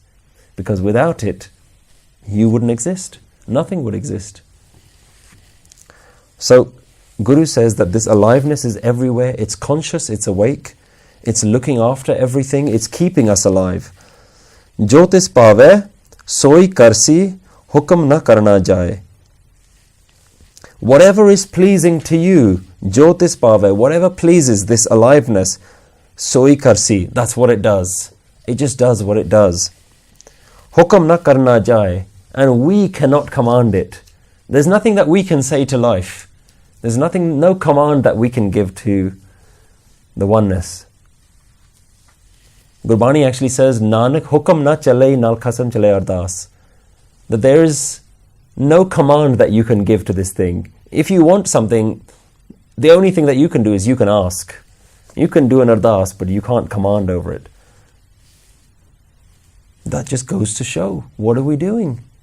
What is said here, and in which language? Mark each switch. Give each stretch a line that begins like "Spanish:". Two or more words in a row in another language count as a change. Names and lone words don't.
English: Because without it, you wouldn't exist. Nothing would exist. So, Guru says that this aliveness is everywhere. It's conscious, it's awake, it's looking after everything, it's keeping us alive.
Punjabi: ਜਿਉ ਤਿਸੁ ਭਾਵੈ ਸੋਈ ਕਰਸੀ, ਹੁਕਮੁ ਨ ਕਰਣਾ ਜਾਈ.
English: Whatever is pleasing to you,
Punjabi: ਜਿਉ ਤਿਸੁ ਭਾਵੈ,
English: whatever pleases this aliveness,
Punjabi: ਸੋਈ ਕਰਸੀ,
English: that's what it does. It just does what it does.
Punjabi: ਹੁਕਮੁ ਨ ਕਰਣਾ ਜਾਈ,
English: and we cannot command it. There's nothing that we can say to life. There's nothing, no command that we can give to the oneness. Gurbani actually says,
Punjabi: ਨਾਨਕ ਹੁਕਮੁ ਨ ਚਲਈ ਨਾਲਿ ਖਸਮ ਚਲੈ ਅਰਦਾਸਿ.
English: That there is no command that you can give to this thing. If you want something, the only thing that you can do is you can ask. You can do an ardas, but you can't command over it. That just goes to show, what are we doing?